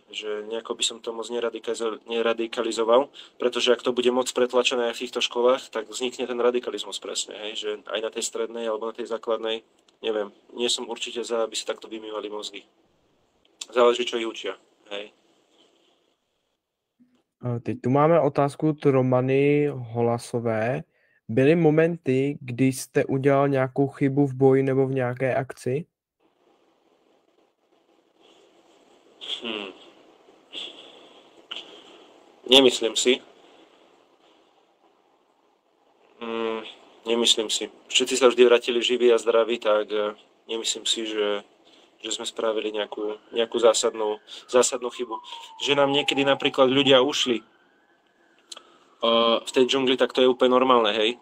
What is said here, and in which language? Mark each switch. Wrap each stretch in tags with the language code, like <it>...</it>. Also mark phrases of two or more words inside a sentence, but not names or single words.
<sk>Že nejako by som to moc neradikalizoval, pretože ak to bude moc pretlačené aj v týchto školách, tak vznikne ten radikalizmus presne, hej? Že aj na tej strednej alebo na tej základnej, neviem, nie som určite za, aby sa takto vymývali mozgy. Záleží, čo ich učia, hej?</sk> <cs>Teď tu máme otázku od Romany Holasové. Byly momenty, kdy jste udělal nějakou chybu v boji nebo v nějaké akci?</cs> <sk>Nemyslím si. Nemyslím si. Všetci sa vždy vrátili živí a zdraví, tak nemyslím si, že sme spravili nejakú zásadnú chybu. Že nám niekedy napríklad ľudia ušli v tej džungli, tak to je úplne normálne, hej.</sk>